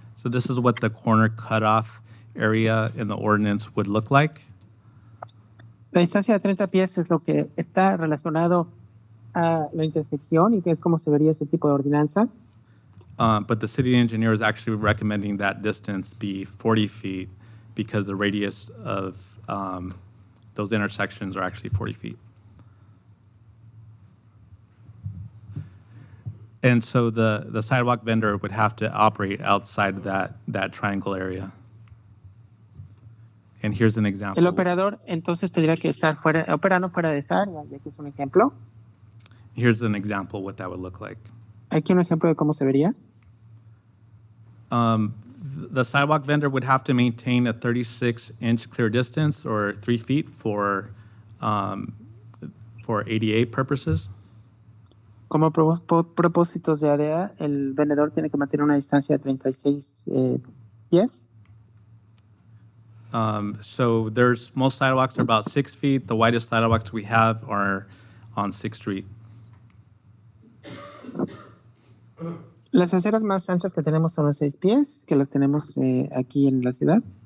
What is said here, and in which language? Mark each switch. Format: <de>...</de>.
<en>So this is what the corner cutoff area in the ordinance would look like.</en> <es>La distancia de 30 pies es lo que está relacionado a la intersección y que es como se vería ese tipo de ordenanza.</es> <en>But the city engineer is actually recommending that distance be 40 feet because the radius of those intersections are actually 40 feet. And so the sidewalk vendor would have to operate outside that triangle area. And here's an example.</en> <es>El operador entonces tendría que estar operando fuera de esa área, ya que es un ejemplo.</es> <en>Here's an example what that would look like.</en> <es>Aquí un ejemplo de cómo se vería.</es> <en>The sidewalk vendor would have to maintain a 36-inch clear distance or 3 feet for ADA purposes.</en> <es>Como propósitos de ADA, el vendedor tiene que mantener una distancia de 36 pies.</es> <en>So most sidewalks are about 6 feet. The widest sidewalks we have are on 6th Street.</en> <es>Las aceras más anchas que tenemos son las 6 pies, que las tenemos aquí en la ciudad.</es>